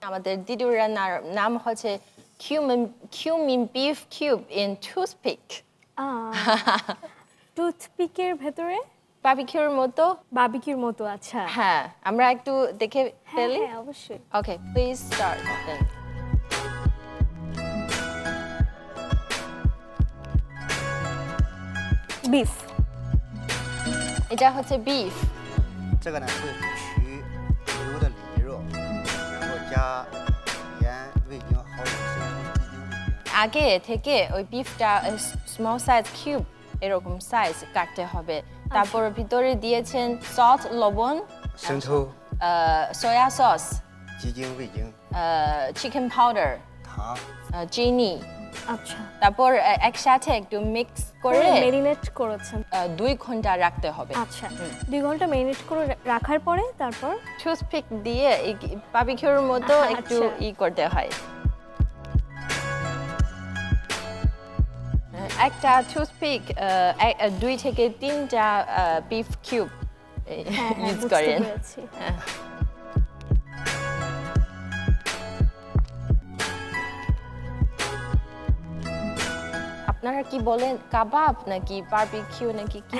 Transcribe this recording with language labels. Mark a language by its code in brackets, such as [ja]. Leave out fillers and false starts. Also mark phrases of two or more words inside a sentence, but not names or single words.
[bn] আমাদের দ্বিতীয় রান্নার নাম হচ্ছে [en] cumin beef cube in toothpick [bn] টুথপিকের ভেতরে বারবিকিউর মতো আচ্ছা হ্যাঁ আমরা একটু দেখে ফেলি হ্যাঁ অবশ্যই [en] Okay, please start then. [bn] বিফ এটা হচ্ছে beef [zh] 这个呢是取牛的里肉，然后加盐、味精、蚝油、生抽、鸡精、味精。 [bn] আগে থেকে ওই বিফটা [en] small size cube [bn] এরকম সাইজ কাটতে হবে তারপর ভিতরে দিয়েছেন সল্ট লবণ [zh] 生抽、 [en] soy sauce [zh] 鸡精、味精、 [en] chicken powder [zh] 糖。 [bn] চিনি আচ্ছা তারপর একসাথে একটু মিক্স করে মেরিনেট করেছেন 2 ঘন্টা রাখতে হবে আচ্ছা 2 ঘন্টা মেরিনেট করে রাখার পরে তারপর টুথপিক দিয়ে বারবিকিউর মতো একটু করতে হয় একটা টুথপিক 2 থেকে 3টা [en] beef cube [bn] ইউজ করেন আপনারা কি বলেন কাবাব নাকি বারবিকিউ নাকি কি